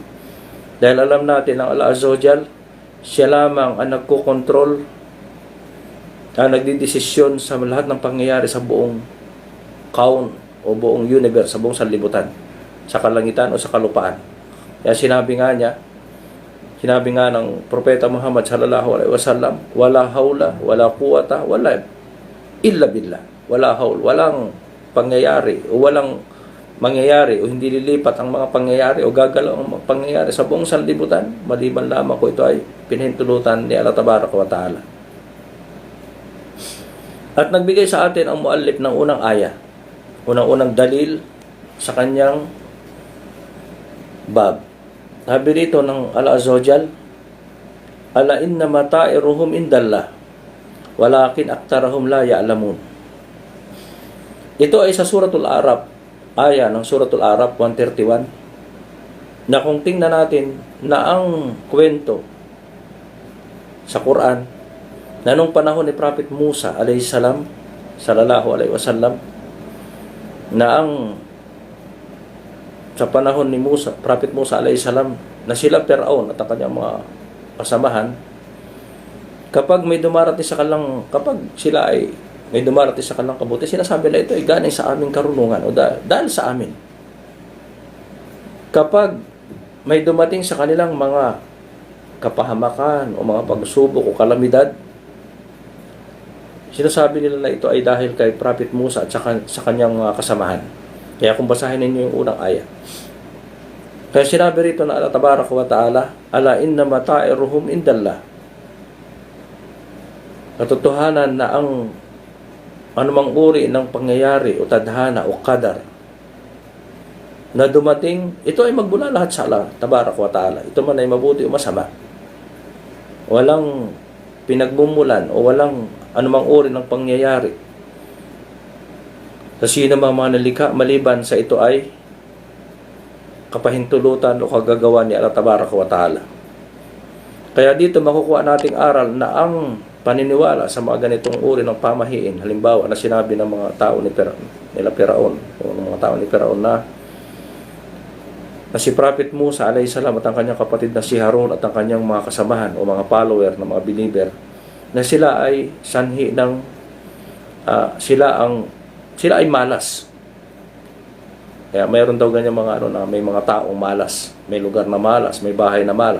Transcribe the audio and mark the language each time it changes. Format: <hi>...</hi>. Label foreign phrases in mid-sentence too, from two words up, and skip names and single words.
<tl>Dahil alam natin ang Allah</tl> <ar>عز وجل,</ar> <tl>siya lamang ang nagkokontrol, ang nagdidesisyon sa lahat ng pangyayari sa buong kaun o buong universe, sa buong sanlibutan, sa kalangitan o sa kalupaan. Kaya sinabi nga ng Propeta Muhammad</tl> <ar>صلى الله عليه وسلم, ولا حول ولا قوة ولا إلا بالله.</ar> <tl>Wala haul, walang pangyayari o walang mangyayari o hindi lilipat ang mga pangyayari o gagalaw ang mga pangyayari sa buong sanlibutan maliban lamang ko ito ay pinahintulutan ni Allah</tl> <ar>تبارك وتعالى.</ar> <tl>At nagbigay sa atin ang muallif ng unang aya, unang dalil sa kanyang bab. Sabi rito ng</tl> <ar>Allah عز وجل, ألا إنما طائرهم عند الله ولكن أكثرهم لا يعلمون.</ar> <tl>Ito ay sa Suratul Araf, aya ng Suratul Araf 131, na kung tingnan natin na ang kwento sa Quran na nung panahon ni Prophet Musa</tl> <ar>عليه السلام, صلى الله عليه وسلم,</ar> <tl>na ang sa panahon ni Musa, Prophet Musa</tl> <ar>عليه السلام,</ar> <tl>na sila Firaun at ang kanyang mga kasamahan, kapag may dumarating sa kalang, kapag sila ay may dumarating sa kanilang kabuti, sinasabi na ito ay galing sa aming karunungan o dahil sa amin. Kapag may dumating sa kanilang mga kapahamakan o mga pagsubok o kalamidad, sinasabi nila na ito ay dahil kay Prophet Musa at sa kanyang mga kasamahan. Kaya kung basahin ninyo yung unang aya, Kaya sinabi rito na Allah</tl> <ar>تبارك وتعالى ألا إنما طائرهم عند الله.</ar> <tl>Katotohanan na ang anumang uri ng pangyayari o tadhana o qadar na dumating, ito ay magbula lahat sa Allah</tl> <ar>تبارك وتعالى.</ar> <tl>Ito man ay mabuti o masama. Walang pinagmumulan o walang anumang uri ng pangyayari sa sino mga nalikha maliban sa ito ay kapahintulutan o kagagawa ni Allah</tl> <ar>تبارك وتعالى.</ar> <tl>Kaya dito makukuha nating aral na ang paniniwala sa mga ganitong uri ng pamahiin, halimbawa na sinabi ng mga tao nila Firaun o ng mga tao ni Firaun na si Prophet Musa</tl> <ar>عليه السلام</ar> <tl>at ang kanyang kapatid na si Harun at ang kanyang mga kasamahan o mga follower na mga believer, na sila ay sanhi ng sila ay malas. Kaya mayroon daw ganyan mga na may mga taong malas, may lugar na malas, may bahay na malas.</tl>